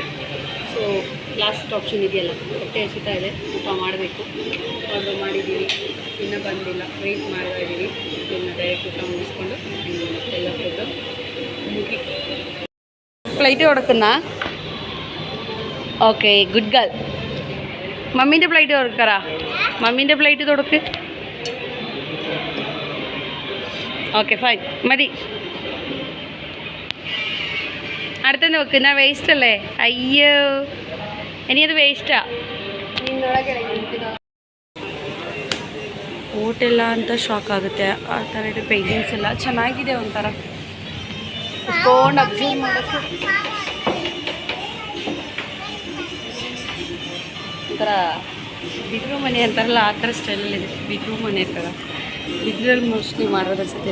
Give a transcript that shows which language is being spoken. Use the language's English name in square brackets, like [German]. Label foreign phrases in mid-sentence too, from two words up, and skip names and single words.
[English] so last option [Kannada] ಇದೆಯಲ್ಲ, ಹೊಟ್ಟೆ ಹಸಿತಾ ಇದೆ, ಊಟ ಮಾಡಬೇಕು. ಆರ್ಡರ್ ಮಾಡಿದ್ದೀವಿ, ಇನ್ನೂ ಬಂದಿಲ್ಲ, ವೆಯ್ಟ್ ಮಾಡ್ತಾ ಇದ್ದೀವಿ. ಇನ್ನು ಡೈರೆಕ್ಟ್ ಊಟ ಮುಗಿಸ್ಕೊಂಡು ಎಲ್ಲ ಪ್ರೋಗ್ರಾಮ್ ಮುಗಿ ಫ್ಲೈಟ್ ಹೊಡಕನ್ನ. [English] okay good girl. [Malayalam] മമ്മീൻ്റെ പ്ലേറ്റ് തുറക്കറാ, മമ്മീൻ്റെ പ്ലേറ്റ് തുറക്ക്. [English] okay fine, മതി. [Malayalam] അടുത്തെന്ന് വെക്ക്, ഞാൻ വേസ്റ്റ് അല്ലേ. അയ്യോ, ഇനി അത് വേസ്റ്റാ. [Kannada] ಹೋಟೆಲ್ಲ ಅಂತ ಶಾಕ್ ಆಗುತ್ತೆ. ಆ ಥರ ಇದೆ ಪೇಂಟಿಂಗ್ಸ್ ಎಲ್ಲ ಚೆನ್ನಾಗಿದೆ, ಒಂಥರ ಕುತ್ಕೊಂಡು ಅಬ್ಸರ್ವ್ ಮಾಡೋಕ್ಕೆ ಒಂಥರ ಬಿದಿರು ಮನೆ ಅಂತಾರಲ್ಲ ಆ ಥರ ಸ್ಟೈಲಲ್ಲಿದೆ. ಬಿದಿರು ಮನೆ ಥರ ಬಿದಿರಲ್ಲಿ ಮೋಸ್ಟ್ಲಿ ಮಾಡೋದು ಅನ್ಸುತ್ತೆ.